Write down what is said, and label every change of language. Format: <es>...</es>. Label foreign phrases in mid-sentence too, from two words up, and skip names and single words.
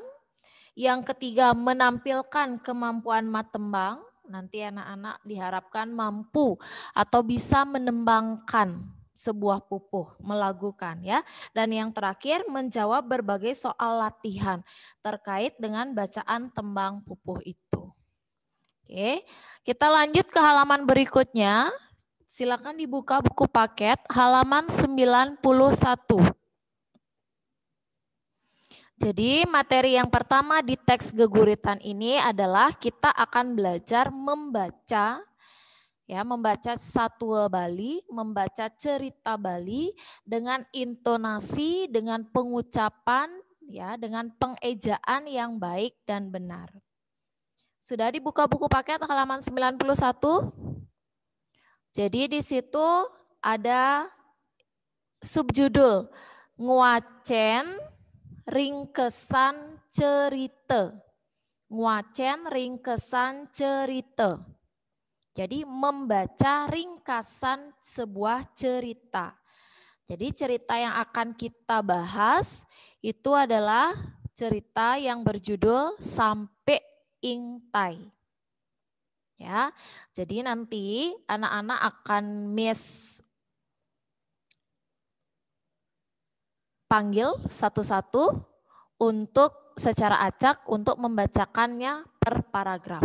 <id>Yang ketiga, menampilkan kemampuan matembang. Nanti anak-anak diharapkan mampu atau bisa menembangkan sebuah pupuh, melagukan ya. Dan yang terakhir, menjawab berbagai soal latihan terkait dengan bacaan tembang pupuh itu. Oke, kita lanjut ke halaman berikutnya. Silakan dibuka buku paket halaman 91. Jadi materi yang pertama di teks geguritan ini adalah kita akan belajar membaca ya, membaca satwa Bali, membaca cerita Bali dengan intonasi, dengan pengucapan ya, dengan pengejaan yang baik dan benar. Sudah dibuka buku paket halaman 91? Jadi di situ ada subjudul</id> <ban>nguacen ringkesan cerita. Nguacen ringkesan cerita.</ban> <id>Jadi membaca ringkasan sebuah cerita. Jadi cerita yang akan kita bahas itu adalah cerita yang berjudul Sampai Ingtai. Ya, jadi nanti anak-anak akan Miss panggil satu-satu untuk secara acak untuk membacakannya per paragraf.</id>